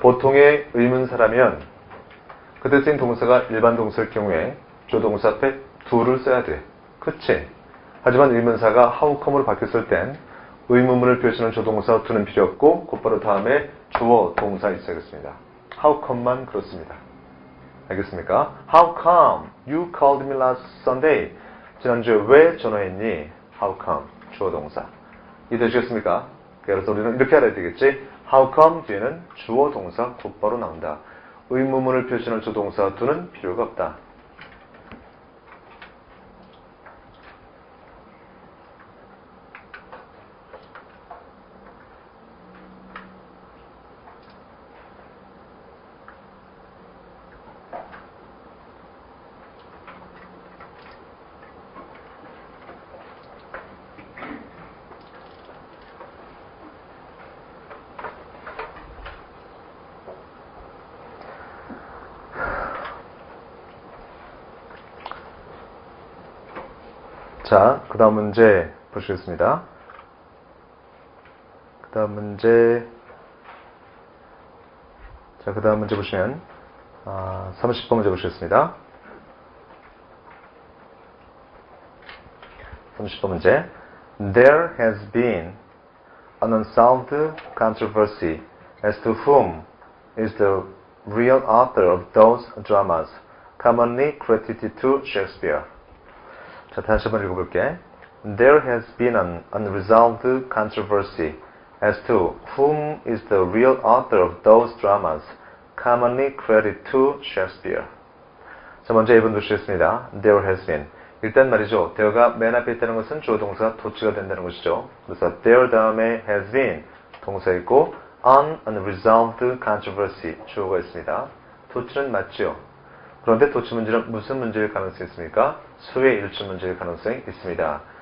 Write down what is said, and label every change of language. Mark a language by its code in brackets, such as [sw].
[ko] 보통의 의문사라면 그때 쓰인 동사가 일반 동사일 경우에 주어 동사 앞에 do를 써야 돼. 그치? 하지만 의문사가 how come으로 바뀌었을 땐 의문문을 표시하는 주어 동사 do는 필요 없고 곧바로 다음에 주어 동사 있어야겠습니다. how come만 그렇습니다. 알겠습니까? [en] How come you called me last Sunday? [ko] 지난주에 왜 전화했니? [en] How come? [ko] 주어 동사. 이해되시겠습니까? 그래서 우리는 이렇게 알아야 되겠지? How come 뒤에는 주어 동사 곧바로 나온다. 의문문을 표시하는 주어 동사 do는 필요가 없다. 자, 그 다음 문제 보시겠습니다. 그 다음 문제 보시면 30번 문제 보시겠습니다. 30번 문제. [en] There has been an unsolved controversy as to whom is the real author of those dramas commonly credited to Shakespeare. [ko] 자, 다시 한번 읽어볼게. [en] There has been an unresolved controversy as to whom is the real author of those dramas commonly credited to Shakespeare. [ko] 자, 먼저 1번 보시겠습니다. [en] There has been. [ko] 일단 말이죠. there가 맨 앞에 있다는 것은 주어 동사가 도치가 된다는 것이죠. 그래서 there 다음에 has been 동사 있고 [en] an unresolved controversy [ko] 주어가 있습니다. 도치는 맞죠. 그런데 도치 문제는 무슨 문제일 가능성이 있습니까? 수의 일치 문제일 가능성이 있습니다.